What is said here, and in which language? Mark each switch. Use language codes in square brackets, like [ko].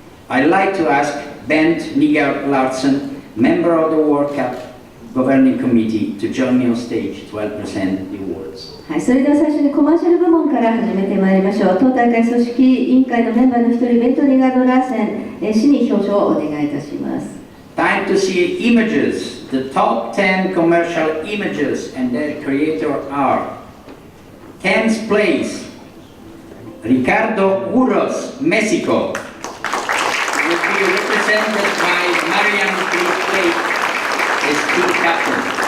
[en] I'd like to ask Bent Nygaard Larsen, member of the World Cup Governing Committee, to join me on stage to help present the awards. [ja] はい、それでは最初にコマーシャル部門から始めてまいりましょう。当大会組織委員会のメンバーの一人、ベント・ニガード・ラーセン氏に表彰をお願いいたします。 [en] Time to see images. The top 10 commercial images and their creator are 10th place, Ricardo Urros, Mexico. Will be represented by Marian Plate as team captain.